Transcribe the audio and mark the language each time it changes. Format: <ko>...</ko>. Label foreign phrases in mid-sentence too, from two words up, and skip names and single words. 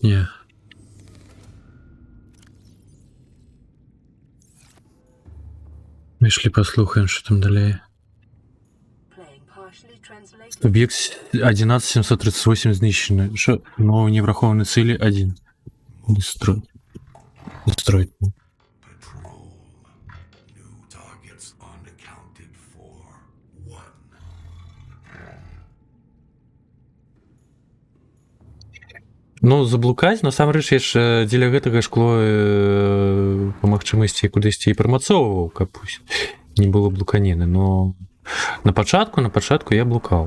<uk>Ні. Пішли послухаємо, що там далі. Об'єкт 11738 знищено. Що? Ну, не враховані цілі 1.</uk> <en>Destroy. Patrol. New targets unaccounted for. 1.</en> <be>Ну, заблукаць, насамрэч, я ж дзеля гэтага шкло па магчымасці кудысьці і прымацоўваў, каб не было блуканіны, но на пачатку я блукаў.</be>